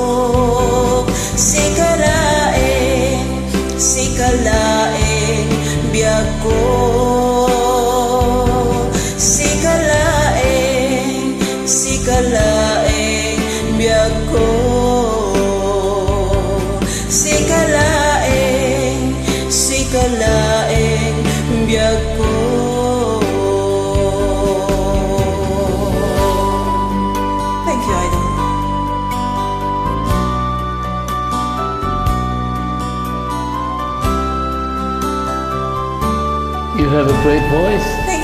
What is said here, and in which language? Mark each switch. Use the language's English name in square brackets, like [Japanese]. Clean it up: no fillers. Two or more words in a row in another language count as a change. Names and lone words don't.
[Iloko] sikalaeng biyag ko sikalaeng biyag ko sikalaeng biyag ko. [English] Thank you, Idol. You have a great voice.